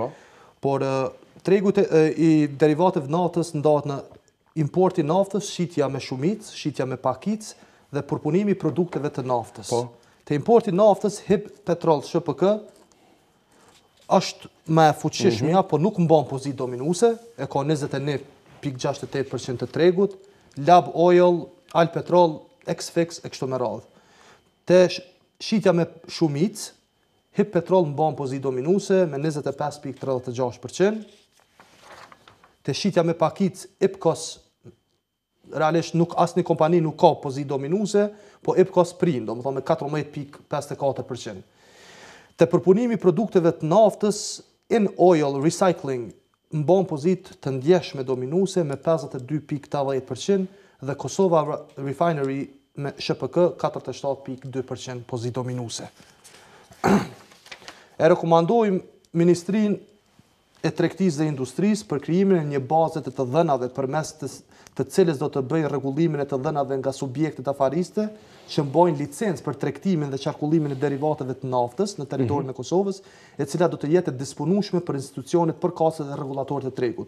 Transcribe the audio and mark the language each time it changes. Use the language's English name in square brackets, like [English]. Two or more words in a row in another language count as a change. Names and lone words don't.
[Albanian] Por tregu i derivateve të naftës ndahet në importi naftës, shitja me shumicë, shitja me pakicë dhe përpunimi i produkteve të naftës. Po. Te importi naftës, hip petrol SHPK është më e fuqishmja, por nuk mban pozitë dominuese, e ka 21.68% të tregut, lab oil, al petrol, ex-fix e kështu me radhë. Te shitja me shumicë, hip petrol mban pozitë dominuese me 25.36%. Te shitja me pakicë, IPCOS realisht nuk asnjë kompani nuk ka pozitë dominuese, po IPCOS prin, domethënë me 14.54%. Te përpunimi i produkteve të naftës, in oil recycling mban pozitë të ndjeshme dominuese me 52.80% dhe Kosova Refinery me SHPK 47.2% pozitë dominuese. E rekomandojmë Ministrinë e Tregtisë dhe Industrisë për krijimin e një baze të dhënave përmes të cilës do të bëjë rregullimin e të dhënave nga subjektet afariste që mbajnë licencë për tregtimin dhe qarkullimin e derivateve të naftës në territorin e Kosovës, e cila do të jetë e disponueshme për institucionet përkatëse dhe rregullatorët e tregut.